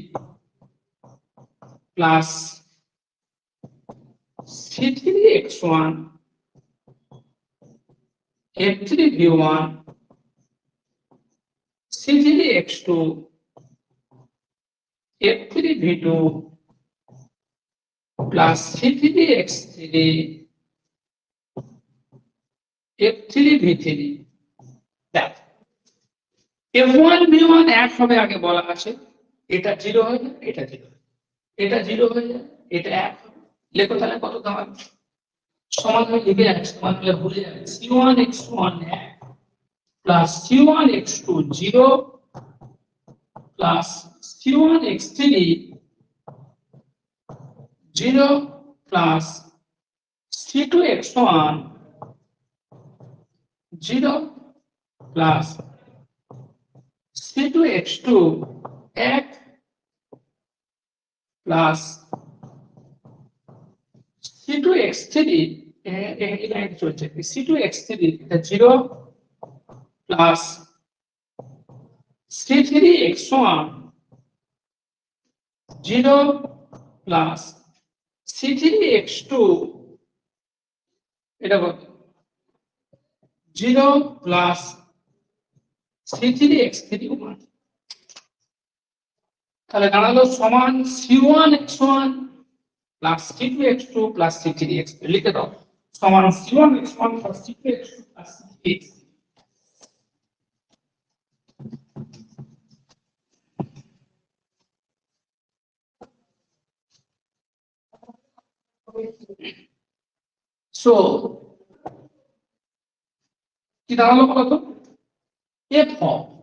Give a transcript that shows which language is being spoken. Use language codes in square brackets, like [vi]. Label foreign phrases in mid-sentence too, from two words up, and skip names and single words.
[en] plus C3 X1 F3 V1 C3 X2 F3 V2 plus C3 X3 F3 [bn] V3 দেখ F1 V1 এক হবে আগে বলা আছে এটা 0 হয়ে যায় এটা 0 এটা 0 হয়ে যায় এটা 1 লেখো তাহলে কত দাঁড়াবে সমাধান লিখে যাচ্ছে সমাধান ভুলে যাবে [en] C1 X1 plus C1 X2 0 plus C1 X3 0 plus C2 X1 0 plus C2 X2 1 plus C2 X3 C2 X3 0 plus C3 X1 0 plus C3 X2 [bn] এটা কত [en] 0 plus C3 X3 1 [bn] তাহলে দাঁড়ালো সমান [en] C1 X1 plus C2 X2 plus C3 X3 [bn] লিখে দাও সমান [en] C1 X1 plus C2 X2 plus C3 X3 So, [bn] কি দাঁড়ালো বলতো [en] f of